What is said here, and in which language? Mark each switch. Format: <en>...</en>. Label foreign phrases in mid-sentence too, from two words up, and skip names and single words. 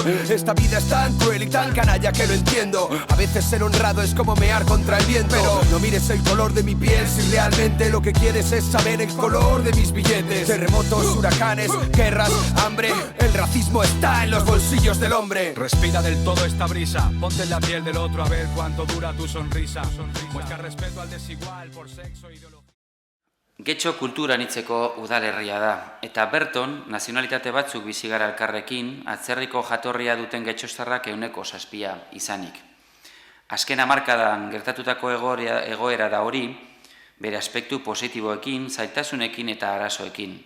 <es>Esta vida es tan cruel y tan canalla que lo entiendo. A veces ser honrado es como mear contra el viento, pero no mires el color de mi piel si realmente lo que quieres es saber el color de mis billetes. Terremotos, huracanes, guerras, hambre, el racismo está en los bolsillos del hombre. Respira del todo esta brisa, ponte en la piel del otro a ver cuánto dura tu sonrisa. Muestra respeto al desigual por sexo, ideología.</es> <eu>Getxo kultura anitzeko udalerria da, eta berton, nazionalitate batzuk bizi gara elkarrekin, atzerriko jatorria duten getxostarrak 7% izanik. Azken hamarkadan gertatutako egoera da hori, bere aspektu positiboekin, zailtasunekin eta arazoekin.</eu>